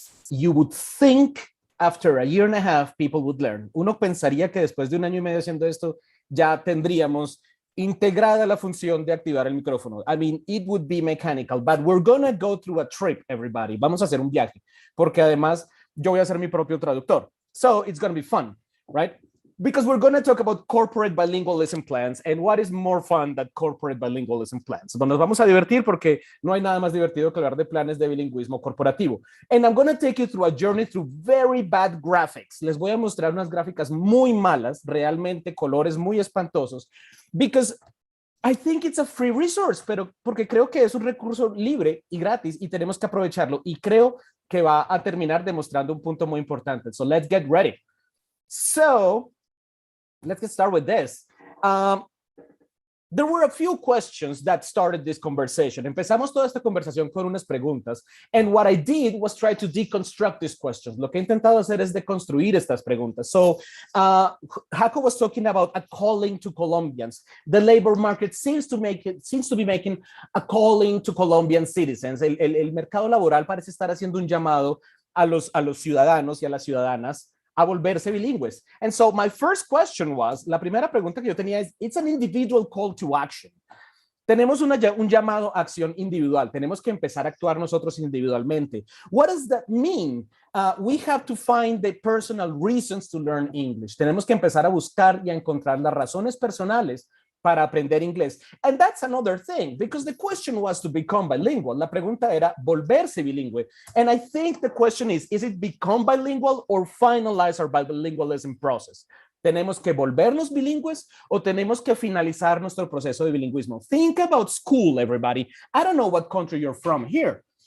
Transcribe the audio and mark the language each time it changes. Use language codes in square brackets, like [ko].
[en] You would think after a year and a half people would learn. [es] Uno pensaría que después de un año y medio haciendo esto ya tendríamos integrada la función de activar el micrófono. [en] I mean, it would be mechanical, but we're gonna go through a trip, everybody. [es] Vamos a hacer un viaje, porque además yo voy a ser mi propio traductor. [en] So it's gonna be fun, right? Because we're going to talk about corporate bilingualism plans, and what is more fun than corporate bilingualism plans. [es] Bueno, nos vamos a divertir porque no hay nada más divertido que hablar de planes de bilingüismo corporativo. [en] And I'm going to take you through a journey through very bad graphics. [es] Les voy a mostrar unas gráficas muy malas, realmente colores muy espantosos, [en] because I think it's a free resource, [es] pero porque creo que es un recurso libre y gratis y tenemos que aprovecharlo, y creo que va a terminar demostrando un punto muy importante. [en] So let's get ready. So let's get started with this. There were a few questions that started this conversation. [es] Empezamos toda esta conversación con unas preguntas. [en] And what I did was try to deconstruct these questions. [es] Lo que he intentado hacer es deconstruir estas preguntas. [en] So Jaco was talking about a calling to Colombians. The labor market seems to be making a calling to Colombian citizens. [es] El mercado laboral parece estar haciendo un llamado a los ciudadanos y a las ciudadanas a volverse bilingües. [en] And so my first question was, [es] la primera pregunta que yo tenía es, [en] it's an individual call to action. [es] Tenemos un llamado a acción individual. Tenemos que empezar a actuar nosotros individualmente. [en] What does that mean? We have to find the personal reasons to learn English. [es] Tenemos que empezar a buscar y a encontrar las razones personales para aprender inglés. [en] And that's another thing, because the question was to become bilingual. [es] La pregunta era volverse bilingüe. [en] And I think the question is it become bilingual or finalize our bilingualism process? [es] ¿Tenemos que volvernos bilingües o tenemos que finalizar nuestro proceso de bilingüismo? [en] Think about school, everybody. I don't know what country you're from here.